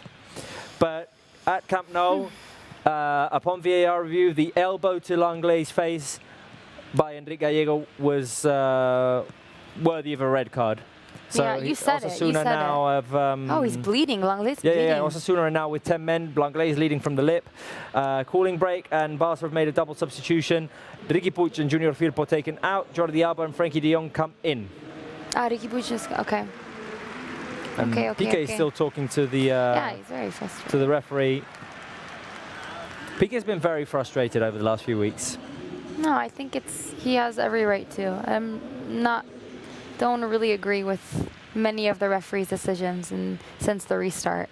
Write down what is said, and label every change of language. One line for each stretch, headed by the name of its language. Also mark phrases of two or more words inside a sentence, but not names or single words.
English: But at Camp Nou, upon VAR review, the elbow to Langlay's face by Enrique Gallego was worthy of a red card. So yeah, you said Osasuna now have... he's bleeding. Langlay's bleeding. Yeah, Osasuna are now with 10 men. Langley is leading from the lip. Cooling break, and Barça have made a double substitution. Riqui Puig and Junior Firpo taken out. Jordi Alba and Frenkie de Jong come in. Riqui Puig is... Okay. And Piqué is still talking to the... yeah, he's very frustrated. To the referee. Piqué's been very frustrated over the last few weeks. No, I think he has every right to. Don't really agree with many of the referee's decisions since the restart.